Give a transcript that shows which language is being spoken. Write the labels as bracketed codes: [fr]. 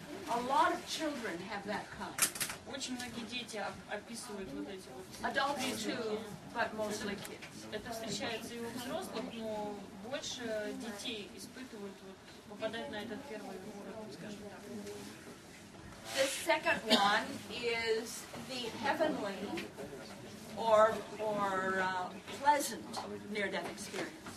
[en] A lot of children have that kind. [ru] Очень многие дети описывают вот эти вот [en] Adults too, but mostly kids. [ru] Это встречается и у взрослых, но больше детей испытывают, попадают на этот первый уровень, скажем так. [en] The second one is the heavenly or pleasant near-death experience.